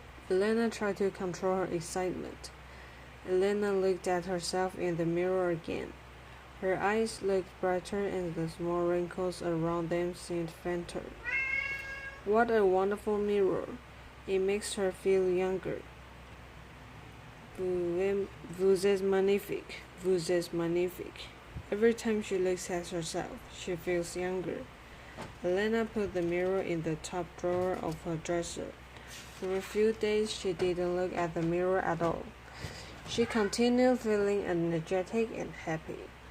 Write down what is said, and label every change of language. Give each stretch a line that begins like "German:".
English: Elena tried to control her excitement. Elena looked at herself in the mirror again. Her eyes looked brighter and the small wrinkles around them seemed fainter. What a wonderful mirror! It makes her feel younger.
French: Vous êtes magnifique, vous êtes magnifique.
English: Every time she looks at herself, she feels younger. Elena put the mirror in the top drawer of her dresser. For a few days, she didn't look at the mirror at all. She continued feeling energetic and happy.